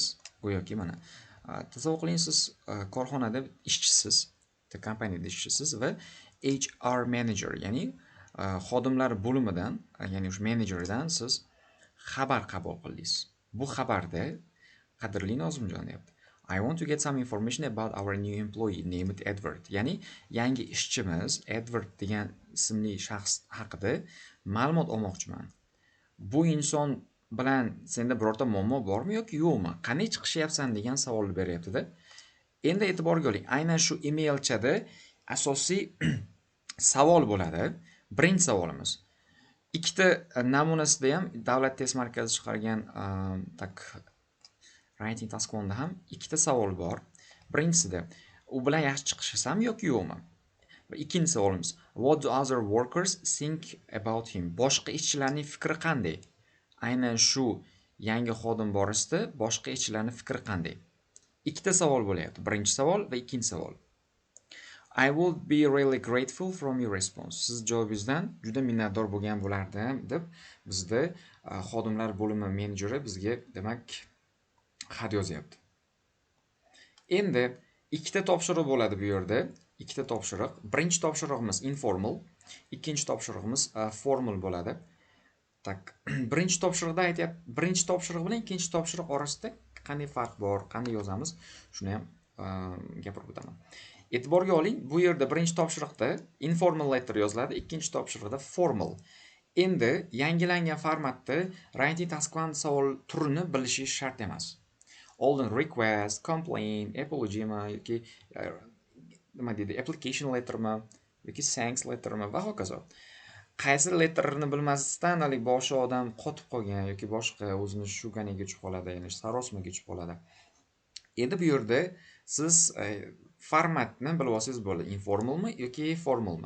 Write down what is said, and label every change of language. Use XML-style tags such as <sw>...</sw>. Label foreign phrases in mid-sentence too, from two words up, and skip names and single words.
<uz>Go'yoki mana tasavvur qiling, siz korxonada ishchisiz, kompaniyada ishchisiz va</uz> <en>HR manager,</en> <uz>ya'ni xodimlar bo'limidan, ya'ni o'sha menejerdan siz xabar qabul qildingiz. Bu xabarda qadrli Nozimjon deyapti.</uz> <en>I want to get some information about our new employee named Edward.</en> <uz>Ya'ni yangi ishchimiz Edward degan ismli shaxs haqida ma'lumot olmoqchiman. Bu inson bilan senda birorta muammo bormi yoki yo'qmi? Qanday chiqishyapsan degan savol beryapti-da. Endi e'tiborga oling, aynan shu emailchada asosiy savol bo'ladi. Birinchi savolimiz. Ikkita namunasida ham Davlat test markazi chiqargan Writing Tasconda ham ikkita savol bor. Birinchisida u bilan yaxshi chiqishsam yoki yo'qmi? Va ikkinchi savolimiz,</uz> <en>what do other workers think about him?</en> <uz>Boshqa ishchilarning fikri qanday? Aynan shu yangi xodim borasida boshqa ishchilarning fikri qanday? Ikkita savol bo'lyapti. Birinchi savol va ikkinchi savol.</uz> <en>I would be really grateful from your response.</en> <uz>Siz javobingizdan juda minnatdor bo'lgan bo'lardim deb bizda xodimlar bo'limi menejeri bizga demak xat yozyapti. Endi ikkita topshiriq bo'ladi bu yerda. Ikkita topshiriq. Birinchi topshirig'imiz informal, ikkinchi topshirig'imiz formal bo'ladi. Tak, birinchi topshiriqda aytyapti, birinchi topshiriq bilan ikkinchi topshiriq orasida qanday farq bor, qanday yozamiz, shuni ham gapirib o'taman. E'tiborga oling, bu yerda birinchi topshiriqda</uz> <en>informal letter</en> <uz>yoziladi, ikkinchi topshiriqda formal. Endi yangilangan formatda</uz> <en>writing taskwan</en> <uz>savol turini bilishingiz shart emas. Oldin</uz> <en>request, complaint, apology</en> <uz>yoki nima deydi,</uz> <en>application lettermi</en> <uz>yoki</uz> <en>thanks lettermi</en> <uz>va hokazo. Qaysi letterni bilmasdan hali boshi odam qotib qolgan yoki boshqa o'zini shuganiga tushib qoladi, ya'ni sarosmaga tushib qoladi. Endi bu yerda siz formatni bilib olsangiz bo'ladi, informalmi yoki formalmi.</uz>